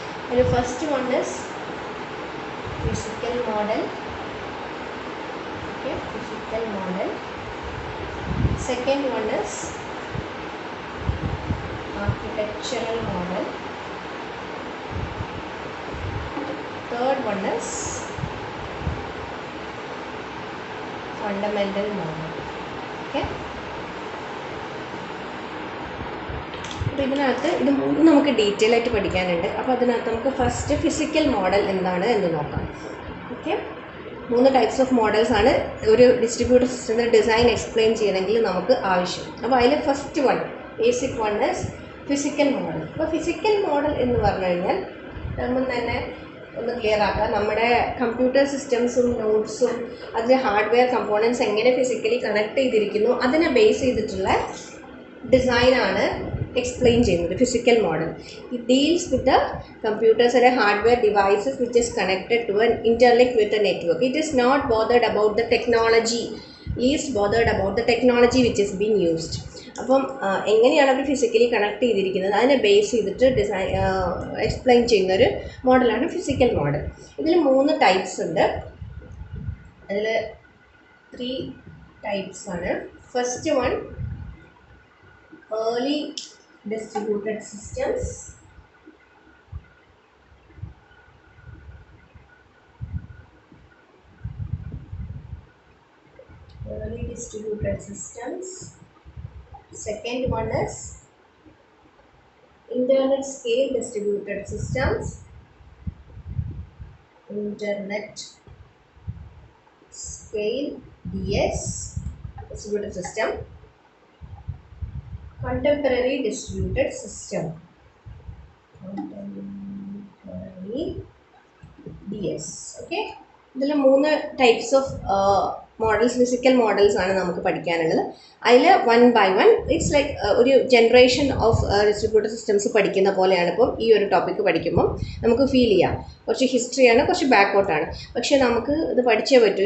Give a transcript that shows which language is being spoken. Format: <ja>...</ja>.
<ml>അതിൽ</ml> <en>First one is physical model. Okay, physical model. Second one is architectural model. Third one is fundamental model.</en> <ml>Okay, അപ്പോൾ ഇതിനകത്ത് ഇത് മൂന്നും നമുക്ക് detail ആയിട്ട് പഠിക്കാനുണ്ട്. അപ്പോൾ അതിനകത്ത് നമുക്ക് ഫസ്റ്റ് ഫിസിക്കൽ മോഡൽ എന്താണ് എന്ന് നോക്കാം. ഓക്കെ, 3 types ഓഫ് മോഡൽസ് ആണ് ഒരു ഡിസ്ട്രിബ്യൂട്ടഡ് സിസ്റ്റത്തിൻ്റെ ഡിസൈൻ എക്സ്പ്ലെയിൻ ചെയ്യണമെങ്കിൽ നമുക്ക് ആവശ്യം. അപ്പോൾ അതിൽ</ml> <en>First one basic one is physical model.</en> <ml>അപ്പോൾ ഫിസിക്കൽ മോഡൽ എന്ന് പറഞ്ഞു കഴിഞ്ഞാൽ നമ്മൾ തന്നെ ഒന്ന് ക്ലിയർ ആക്കുക, നമ്മുടെ കമ്പ്യൂട്ടർ സിസ്റ്റംസും നോട്ട്സും അതിൻ്റെ ഹാർഡ്വെയർ കമ്പോണൻസ് എങ്ങനെ ഫിസിക്കലി കണക്ട് ചെയ്തിരിക്കുന്നു അതിനെ ബേസ് ചെയ്തിട്ടുള്ള ഡിസൈനാണ് എക്സ്പ്ലെയിൻ ചെയ്യുന്നത് physical model.</ml> <en>It deals with the computers and hardware devices which is connected to an interlink with a network. It is not bothered about the technology, least bothered about the technology which is being used.</en> <ml>അപ്പം എങ്ങനെയാണ് അവർ physically connect ചെയ്തിരിക്കുന്നത് അതിനെ base ചെയ്തിട്ട് design explain ചെയ്യുന്നൊരു മോഡലാണ് physical model. ഇതിൽ 3 types ഉണ്ട്. അതിൽ 3 ടൈപ്സ് ആണ്.</ml> <en>First one early distributed systems. Early distributed systems. Second one is internet scale distributed systems. Internet scale DS distributed system. Contemporary distributed system. Contemporary DS.</en> <ml>Okay, ഇതിൽ 3 types of models physical models ആണ് നമുക്ക് പഠിക്കാനുള്ളത്. അതിൽ 1 by 1</ml> <en>it's like</en> <ml>ഒരു generation of distributed systems പഠിക്കുന്ന പോലെയാണ്. ഇപ്പം ഈ ഒരു ടോപ്പിക്ക് പഠിക്കുമ്പം നമുക്ക് ഫീൽ ചെയ്യാം കുറച്ച് ഹിസ്റ്ററിയാണ്, കുറച്ച് ബാക്കോട്ടാണ്, പക്ഷേ നമുക്ക് ഇത് പഠിച്ചേ പറ്റൂ.</ml>